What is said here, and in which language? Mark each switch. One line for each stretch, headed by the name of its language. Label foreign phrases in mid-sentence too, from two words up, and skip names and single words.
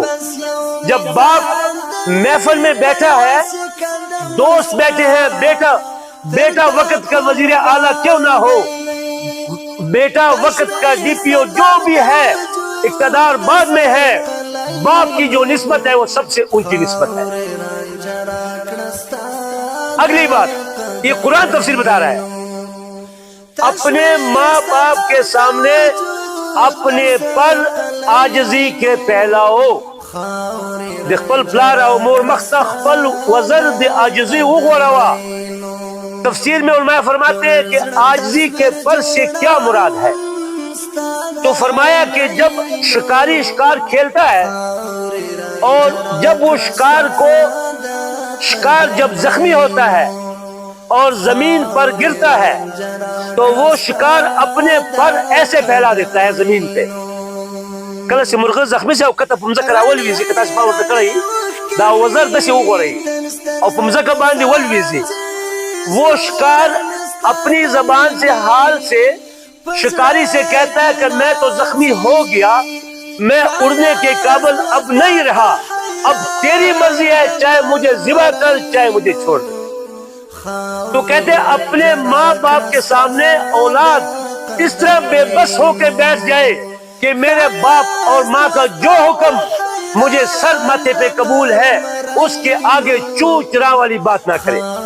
Urdu: جب باپ محفل میں بیٹھا ہے، دوست بیٹھے ہیں، بیٹا وقت کا وزیر اعلیٰ کیوں نہ ہو، بیٹا وقت کا ڈی پی او جو بھی ہے، اقتدار بعد میں ہے، باپ کی جو نسبت ہے وہ سب سے اونچی نسبت ہے. اگلی بات یہ قرآن تفسیر بتا رہا ہے، اپنے ماں باپ کے سامنے اپنے پر عاجزی کے پھیلاؤ.
Pashto: د خپل پلار او مور مخته خپل وزر د عاجزی وغوړوه.
Urdu: تفسیر میں علماء فرماتے ہیں کہ عاجزی کے پر سے کیا مراد ہے؟ تو فرمایا کہ جب شکاری شکار کھیلتا ہے اور جب وہ شکار جب زخمی ہوتا ہے اور زمین پر گرتا ہے تو وہ شکار اپنے پر ایسے پھیلا دیتا ہے زمین پہ.
Pashto: کله چې مرغه زخمی شي او کته په مځکه راولویږي، که تاسو پام ورته کړئ دا وزر داسې وغوړئ او په مځکه باندې ولویږي.
Urdu: وہ شکار اپنی زبان سے حال سے شکاری سے کہتا ہے کہ میں تو زخمی ہو گیا، میں اڑنے کے قابل اب نہیں رہا، اب تیری مرضی ہے، چاہے مجھے ذبح کر چاہے مجھے چھوڑ دے. تو کہتے ہیں اپنے ماں باپ کے سامنے اولاد اس طرح بے بس ہو کے بیٹھ جائے کہ میرے باپ اور ماں کا جو حکم مجھے سر ماتھے پہ قبول ہے اس کے آگے چوں چرا والی بات نہ کرے.